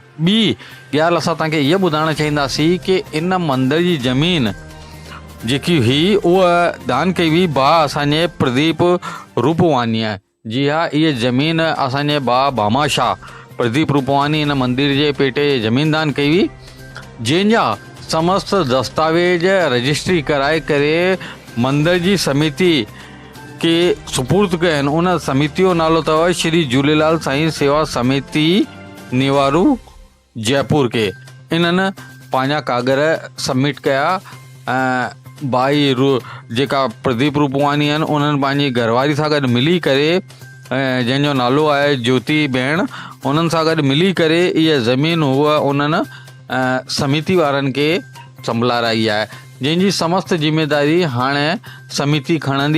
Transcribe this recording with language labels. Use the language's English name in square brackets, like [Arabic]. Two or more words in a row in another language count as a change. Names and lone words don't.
[Sindhi] ॿी ॻाल्हि असां तव्हांखे इहा ॿुधाइणु चाहींदासीं कि इन मंदर जी ज़मीन जेकी हुई उहा दान कई हुई भाउ असांजे प्रदीप रूपवानी आहे। जी हा, इहा ज़मीन असांजे भाउ भामाशाह प्रदीप रूपवानी इन मंदिर जे पेटे ज़मीन दान कई हुई, जंहिंजा समस्त दस्तावेज रजिस्ट्री कराए करे मंदिर जी समिति के सुपुर्द कया आहिनि। उन समिति जो नालो अथव श्री झूलेलाल साईं सेवा समिति निवारू जयपुर के। इन्हनि पंहिंजा कागर सबमिट कया। भाई जेका प्रदीप रूपवानी आहिनि उन्हनि पंहिंजी घरवारी सां गॾु मिली करे, जंहिंजो नालो आहे ज्योति भेण, उन्हनि सां गॾु मिली करे इहा ज़मीन हूअ उन्हनि समिति वारनि खे संभलाराई आहे, जंहिंजी समस्त जिम्मेदारी हाणे समिति खणंदी।